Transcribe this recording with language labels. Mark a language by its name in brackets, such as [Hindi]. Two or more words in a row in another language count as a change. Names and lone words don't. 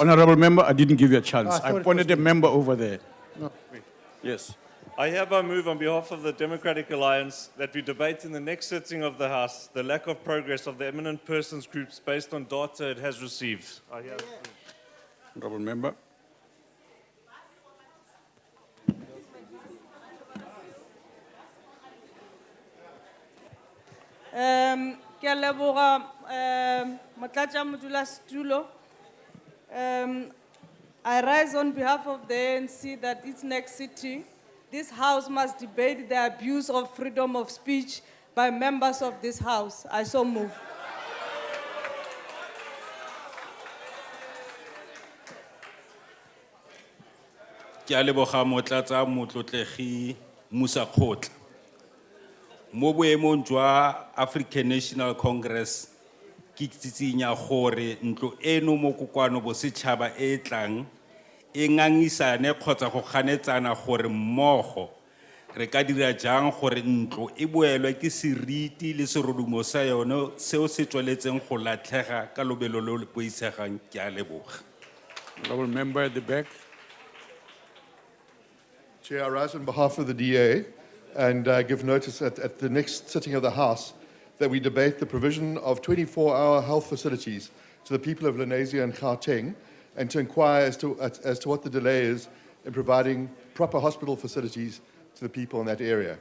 [English] Honorable member, I didn't give you a chance. I thought I it pointed was a member over there. No. Yes. I hereby move on behalf of the Democratic Alliance that we debate in the next sitting of the House the lack of progress of the eminent persons groups based on data it has received. Honorable member. [Tswana] Ke a leboga, Motlatjamodulasetulo. [English] I rise on behalf of the ANC that its next sitting, this House must debate the abuse of freedom of speech by members of this House. I so move. [Tswana] Ke a leboga motlatsa motlotlegi Musa Khotla. Mo boemong jwa African National Congress ke tsitsinya gore ntlo eno mo kokwano bosetšhaba e tlang e ngangisane kgotsa go ganetsana gore mmogo re ka dira jang gore ntlo e boelwe ke seriti le serodumo sa yone seo se tsweletseng go latlhega ka lobelo lo le poisegang. Ke a leboga. [English] Honorable member at the back. Chair, I rise on behalf of the DA and give notice at the next sitting of the House that we debate the provision of 24-hour health facilities to the people of Lenasia and Gauteng and to inquire as to what the delay is in providing proper hospital facilities to the people in that area.